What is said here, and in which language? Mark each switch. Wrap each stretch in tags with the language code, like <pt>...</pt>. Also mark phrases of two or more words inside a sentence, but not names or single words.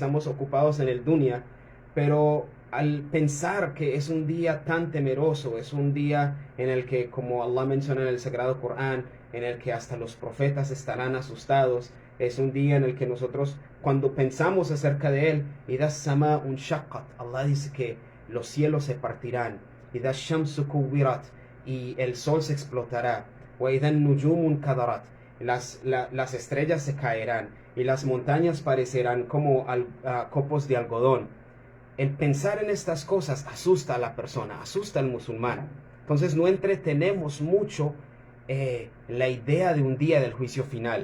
<es>estamos ocupados en el dunya, pero al pensar que es un día tan temeroso, es un día en el que, como Allah menciona en el Sagrado Corán, en el que hasta los profetas estarán asustados, es un día en el que nosotros, cuando pensamos acerca de él,</es> <ar>إذا السماء انشقت,</ar> <es>Allah dice que los cielos se partirán,</es> <ar>إذا الشمس كورت,</ar> <es>y el sol se explotará,</es> <ar>وإذا النجوم انكدرت,</ar> <es>las estrellas se caerán y las montañas parecerán como copos de algodón. El pensar en estas cosas asusta a la persona, asusta al musulmán. Entonces no entretenemos mucho la idea de un día del juicio final.</es>